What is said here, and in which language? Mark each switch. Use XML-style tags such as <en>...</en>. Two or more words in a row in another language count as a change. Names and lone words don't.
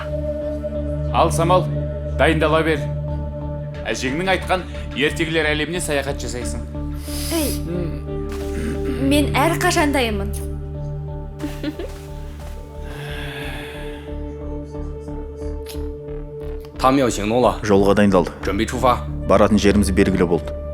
<kk>Ал Самал, дайындала бер. Әжеңнің айтқан ертегілер әлеміне саяхат жасайсың. Мен әрқашан дайынмын.</kk> <zh>Там 要行动了，</zh> <kk>Жолға дайындалды.</kk> <zh>准备出发。</zh> <kk>Баратын жеріміз белгілі болды.</kk>